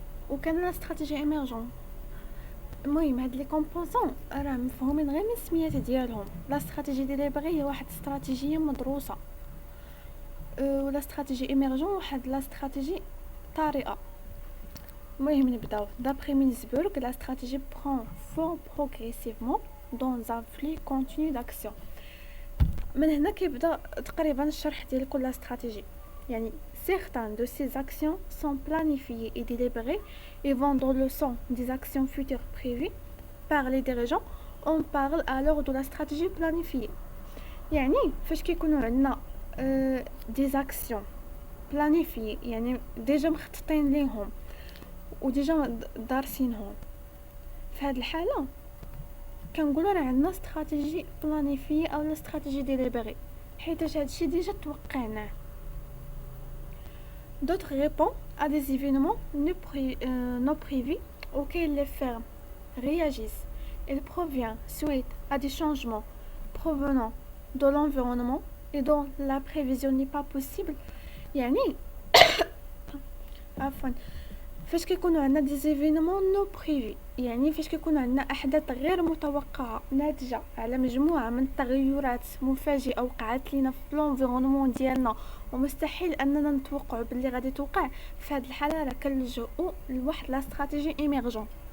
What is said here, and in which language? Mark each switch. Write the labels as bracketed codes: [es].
[ar] وكان لا استراتيجي ايميرجون. المهم هاد لي كومبوزون راه مفهومين غير من السميات ديالهم. لا استراتيجي ديليبري هي واحد استراتيجيه مدروسه، ولا استراتيجي ايميرجون واحد لا استراتيجي طارئه. المهم نبداو. [fr] d'après Mintzberg la stratégie prend forme progressivement dans un flux continu d'action. [ar] من هنا كيبدا تقريبا الشرح ديال كل استراتيجي. [fr] يعني certaines de ces actions sont planifiées et délibérées et vont dans le sens des actions futures prévues par les dirigeants. On parle alors de la stratégie planifiée. [ar] يعني فاش كيكونوا عندنا [fr] des actions planifiées، [ar] يعني ديجا مخططين ليهم وديجا دارسينهم، في هذه الحاله كنقولوا راه عندنا استراتيجي بلانيفي او استراتيجي ديليبري، حيت هادشي ديجا توقعناه. [fr] d'autres répondent à des événements non prévus auxquels les firmes réagissent. Il provient suite à des changements provenant de l'environnement et dont la prévision n'est pas possible. [ar] يعني عفوا فاش كيكونوا عندنا دي زيفينمون نو بريفي، يعني فاش كيكونوا عندنا احداث غير متوقعه ناتجه على مجموعه من التغيرات مفاجئه وقعت لينا في لونفيرونمون ديالنا ومستحيل اننا نتوقعوا باللي غادي توقع، في هذه الحاله راه كنلجؤوا لواحد لا استراتيجي ايميرجون.